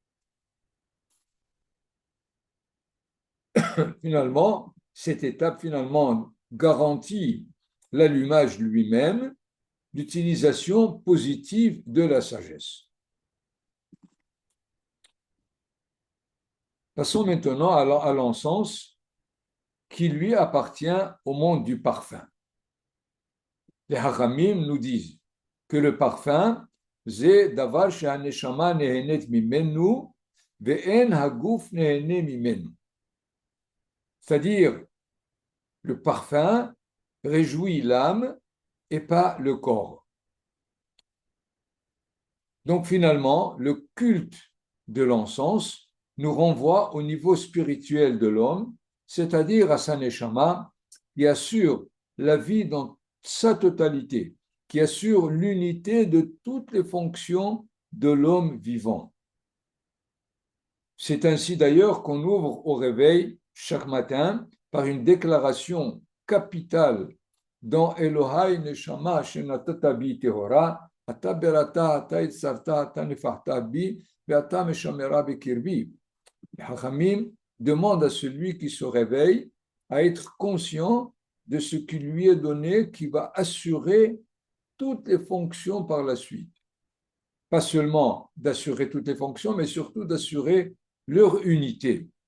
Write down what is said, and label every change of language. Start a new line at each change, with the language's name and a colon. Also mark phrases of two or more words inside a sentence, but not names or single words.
French: Finalement, cette étape garantit l'allumage lui-même, l'utilisation positive de la sagesse. Passons maintenant à l'encens qui lui appartient au monde du parfum. Les Hachamim nous disent que le parfum, c'est
Hebrew: דבר שהנשמה נהנית ממנו ואין הגוף נהנה ממנו
French: ve'en haguf nehene mimenu. C'est-à-dire, le parfum réjouit l'âme et pas le corps. Donc finalement, le culte de l'encens nous renvoie au niveau spirituel de l'homme, c'est-à-dire à sa neshama, qui assure la vie dans sa totalité, qui assure l'unité de toutes les fonctions de l'homme vivant. C'est ainsi d'ailleurs qu'on ouvre au réveil chaque matin par une déclaration capitale dans
Hebrew: אלוהי נשמה שנתת בי טהורה אתה בראתה אתה יצרתה אתה נפחתה בי ואתה משמרה בקרבי.
French: Les Hachamim demandent à celui qui se réveille à être conscient de ce qui lui est donné, qui va assurer toutes les fonctions par la suite. Pas seulement d'assurer toutes les fonctions, mais surtout d'assurer leur unité.